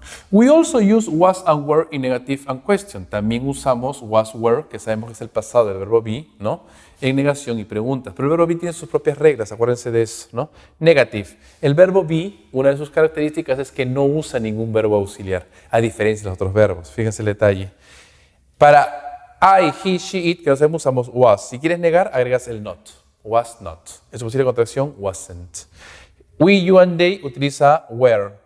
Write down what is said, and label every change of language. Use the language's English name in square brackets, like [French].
[English] We also use was and were in negative and question. [Spanish] También usamos was, were, que sabemos que es el pasado del verbo be, ¿no? En negación y preguntas. Pero el verbo be tiene sus propias reglas, acuérdense de eso, ¿no? Negative. El verbo be, una de sus características es que no usa ningún verbo auxiliar, a diferencia de los otros verbos. Fíjense el detalle. Para I, he, she, it, que no sabemos, usamos was. Si quieres negar, agregas el not. Was not. En su posible contracción, wasn't. We, you and they utiliza were.